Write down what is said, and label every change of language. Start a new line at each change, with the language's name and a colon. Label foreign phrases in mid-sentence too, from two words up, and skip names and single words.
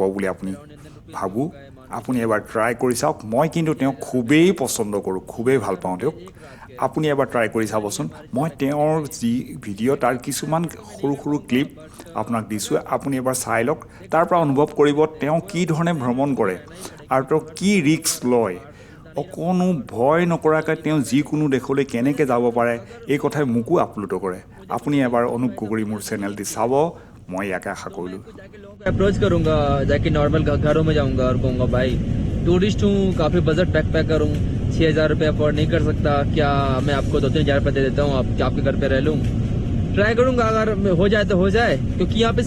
Assamese: বুলি আপুনি ভাবোঁ আপুনি এবাৰ ট্ৰাই কৰি চাওক মই কিন্তু তেওঁক খুবেই পচন্দ কৰোঁ খুবেই ভাল পাওঁ তেওঁক আপুনি এবাৰ ট্ৰাই কৰি চাবচোন মই তেওঁৰ যি ভিডিঅ' তাৰ কিছুমান সৰু সৰু ক্লিপ আপোনাক দিছোঁ আপুনি এবাৰ চাই লওক তাৰ পৰা অনুভৱ কৰিব তেওঁ কি ধৰণে ভ্ৰমণ কৰে আৰু তেওঁ কি ৰিস্ক লয় অকণো ভয় নকৰাকৈ তেওঁ যিকোনো দেশলৈ কেনেকৈ যাব পাৰে এই কথাই মোকো আপ্লুত কৰে আপুনি এবাৰ অনুগ্ৰহ কৰি মোৰ চেনেলটি চাব
Hindi: मैं याके आशा करूँ अप्रोच करूंगा जाके नॉर्मल घरों में जाऊंगा और कहूँगा भाई टूरिस्ट हूँ काफ़ी
English: budget backpacker
Hindi: हूँ 6,000 रुपये अफोर्ड नहीं कर सकता क्या मैं आपको 2-3 हज़ार रुपये दे देता हूँ आप आपके घर पे रह लूँ ट्राई करूंगा अगर हो जाए तो हो जाए क्योंकि यहाँ पे